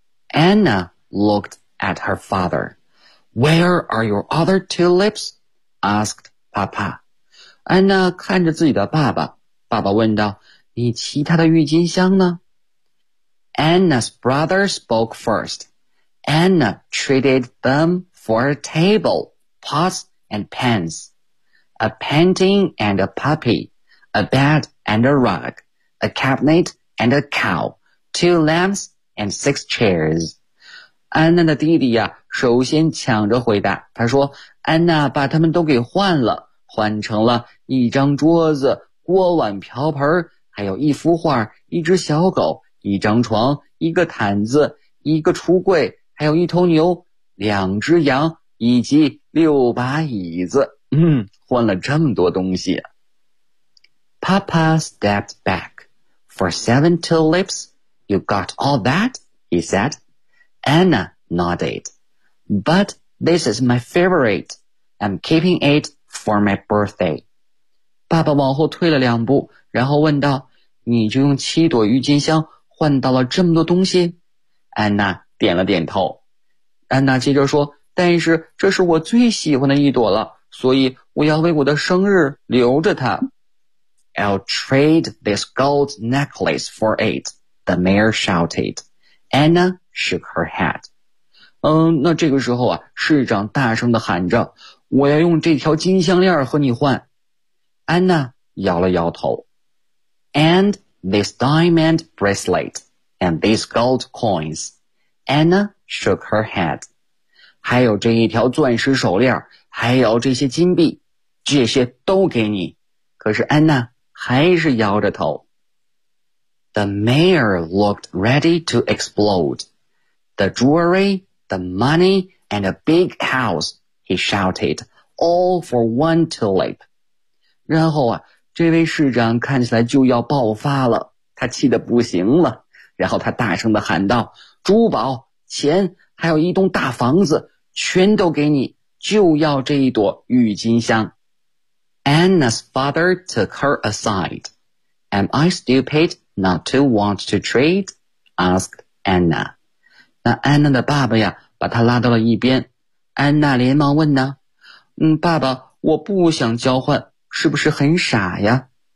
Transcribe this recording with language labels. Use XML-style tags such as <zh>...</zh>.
<en>Anna looked at her father. Where are your other tulips? Asked Papa.</en> <zh>安娜看着自己的爸爸，爸爸问道，你其他的郁金香呢？</zh> <en>Anna's brother spoke first. Anna traded them for a table, pots and pans, a painting and a puppy, a bed and a rug, a cabinet and a cow, two lamps and six chairs.</en> <zh>安娜的弟弟呀，首先抢着回答，他说安娜把他们都给换了，换成了一张桌子、锅碗瓢盆，还有一幅画、一只小狗、一张床、一个毯子、一个橱柜，还有一头牛、两只羊以及六把椅子。换了这么多东西。</zh> <en>Papa stepped back. For 7 tulips, you got all that? He said. Anna nodded. But this is my favorite. I'm keeping it for my birthday.</en> <zh>爸爸往后退了两步，然后问道，你就用七朵郁金香换到了这么多东西？安娜点了点头。安娜接着说，但是这是我最喜欢的一朵了，所以我要为我的生日留着它。</zh> <en>I'll trade this gold necklace for it, the mayor shouted. Anna shook her head.</en> <zh>那这个时候啊，市长大声地喊着，我要用这条金项链和你换。安娜摇了摇头。</zh> <en>And this diamond bracelet, and these gold coins. Anna shook her head.</en> <zh>还有这一条钻石手链，还有这些金币，这些都给你。可是安娜还是摇着头。</zh> <en>The mayor looked ready to explode. The jewelry, the money, and a big house, he shouted, all for one tulip.</en> <zh>然后啊，这位市长看起来就要爆发了，他气得不行了，然后他大声地喊道，珠宝、钱，还有一栋大房子，全都给你，就要这一朵郁金香。</zh> <en>Anna's father took her aside. Am I stupid not to want to trade? Asked Anna.</en> <zh>那安娜的爸爸呀，把她拉到了一边。安娜连忙问呢，爸爸，我不想交换，是不是很傻呀？</zh>